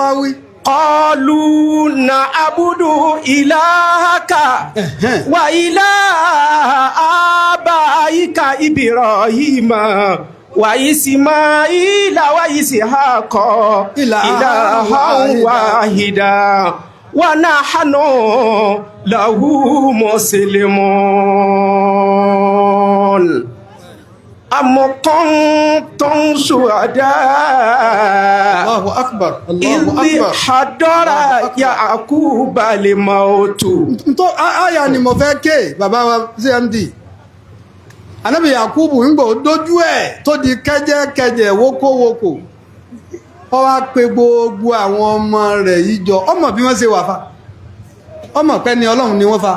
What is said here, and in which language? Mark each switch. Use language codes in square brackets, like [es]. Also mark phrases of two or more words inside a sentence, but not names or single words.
[ar] قالوا نعبد إلهك وإله آبائك إبراهيم وإسماعيل وإسحاق إلها واحدا ونحن له مسلمون. أم كنتم شهداء الله أكبر الله إذ أكبر حضر يعقوب الموت. [yo] Àyà ni mo fẹ́ ké bàbá wa CMD. Ànábì Yakubu ń gbọ́ dójú ẹ̀ tó di kẹ́jẹ́kẹ́jẹ́ wókówókò. Ó wá pe gbogbo àwọn ọmọ rẹ̀ yìí jọ, ọmọ bí wọ́n ṣe wà fa, ọmọ pẹ́ ni Ọlọ́run ni wọ́n fa.